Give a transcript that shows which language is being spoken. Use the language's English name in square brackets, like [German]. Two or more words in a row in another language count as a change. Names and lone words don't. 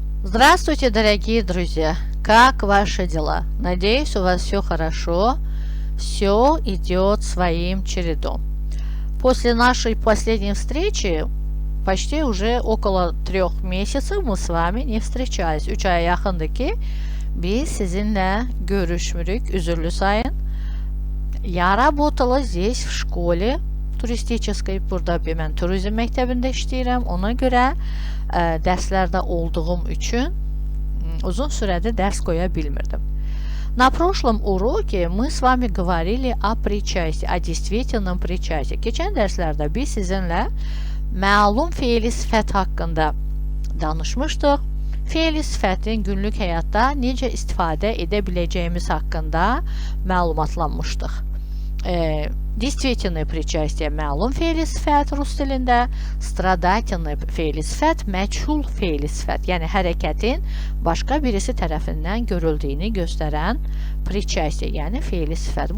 [Russian] Здравствуйте, дорогие друзья! Как ваши дела? Надеюсь, у вас все хорошо, все идет своим чередом. После нашей последней встречи почти уже около 3 месяцев мы с вами не встречались. [Azerbaijani] 3 aya yakındı ki biz sizinle görüşmürük, üzürlü sayın. [Russian] Я работала здесь в школе turistikçeской. [Azerbaijani] Burada mən turizm məktəbində işləyirəm. Ona görə dərslərdə olduğum üçün uzun sürədir dərs qoya bilmirdim. [Russian] На прошлом уроке мы с вами говорили о причастии, о действительном причастии. [Azerbaijani] Keçən dərslərdə biz sizinlə məlum feili sifət haqqında danışmışdıq. Feili sifətin günlük həyatda necə istifadə edə biləcəyimiz haqqında məlumatlanmışdıq. [Russian] Действительное причастие [Azerbaijani] məlum feili sifət rus dilində, stradательный feili sifət məchul feili sifət, yəni hərəkətin başqa birisi tərəfindən görüldüyünü göstərən причастие, yəni feili sifət.